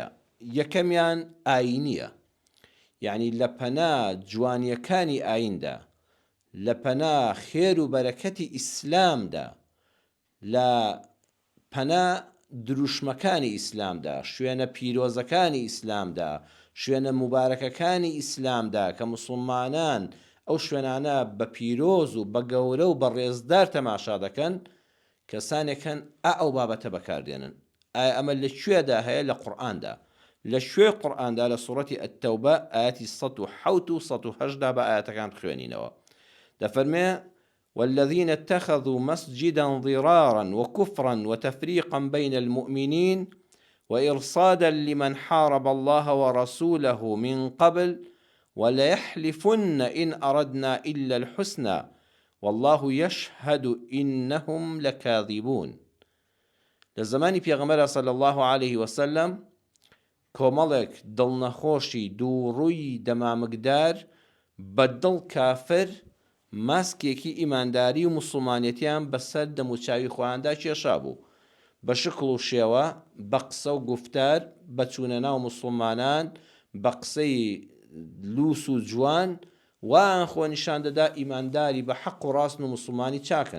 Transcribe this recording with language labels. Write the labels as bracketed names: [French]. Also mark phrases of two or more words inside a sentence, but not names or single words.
[Central Kurdish] یەکەمیان ئاینیە، یعنی لە پەنا جوانیەکانی ئایندا، لە پەنا خێر و بەرەکەتی ئیسلامدا، لە پەنا دروشمەکانی ئیسلامدا، شوێنە پیرۆزەکانی ئیسلامدا، شوێنە مبارەکەکانی ئیسلامدا کە موسڵمانان ئەو شوێنانە بە پیرۆز و بە گەورە و بە ڕێزدار تەماشا دەکەن، کەسانێکن ئەو بابەتە بەکاردێنن. ئایا ئەمە لەکوێدا هەیە؟ لە قورئاندا، لە شوێ قورئاندا لە سوڕەتی ئەتتەوبە ئاەتی 107 و 108 بە ئاەتەکان بخوێنینەوە. دەفەرمێ: [Arabic] والذين اتخذوا مسجدا ضرارا وكفرا وتفريقا بين المؤمنين وإرصادا لمن حارب الله ورسوله من قبل وليحلفن إن أردنا إلا الحسنى والله يشهد إنهم لكاذبون. [Central Kurdish] لزمانی پێغەمبەر [Arabic] صلی الله عليه وسلم [Central Kurdish] کۆمەڵێک دڵنەخۆشی دووڕووی دەمامکدار بەدڵ کافر ماسکێکی ئیمانداری و موسڵمانیەتیان بەسەر دەموچاوی خۆیاندا کێشا بوو، بە شکڵ و شێوە، بە قسە و گوفتار، بە چوونە ناو موسڵمانان، بە قسەی لووس و جوان، وان خۆ نیشان دەدا ئیمانداری بە حەق و ڕاست و موسڵمانی چاکن.